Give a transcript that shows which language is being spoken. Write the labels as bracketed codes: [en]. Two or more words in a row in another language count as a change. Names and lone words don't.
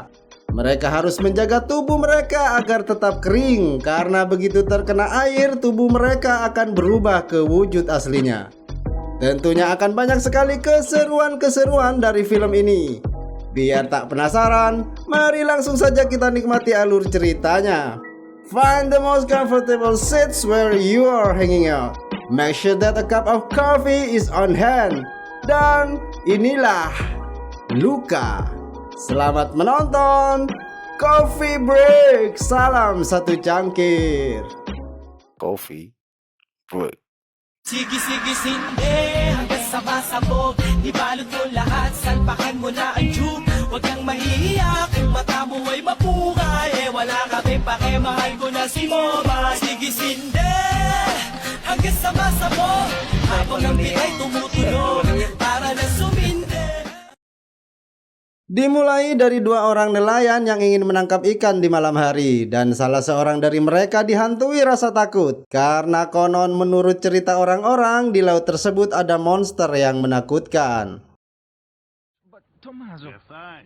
[id] Mereka harus menjaga tubuh mereka agar tetap kering, karena begitu terkena air, tubuh mereka akan berubah ke wujud aslinya. Tentunya akan banyak sekali keseruan-keseruan dari film ini. Biar tak penasaran, mari langsung saja kita nikmati alur ceritanya. [en] Find the most comfortable seats where you are hanging out. Make sure that a cup of coffee is on hand. [id] Dan inilah Luka. Selamat menonton Coffee Break. Salam satu cangkir. Coffee Break. [tl] Sige-sige sindi hanggang sabasabog. Ibalot mo lahat, salpakan mo na ang tube. Huwag kang mahihiya kung mata mo ay mapungay. Wala ka pake, mahal ko na si Moma. Sige sindi hanggang sabasabog. Habang ang bigay tumutunog para na sumindi. [id] Dimulai dari dua orang nelayan yang ingin menangkap ikan di malam hari, dan salah seorang dari mereka dihantui rasa takut karena konon menurut cerita orang-orang di laut tersebut ada monster yang menakutkan. [en] Tommaso. Fine.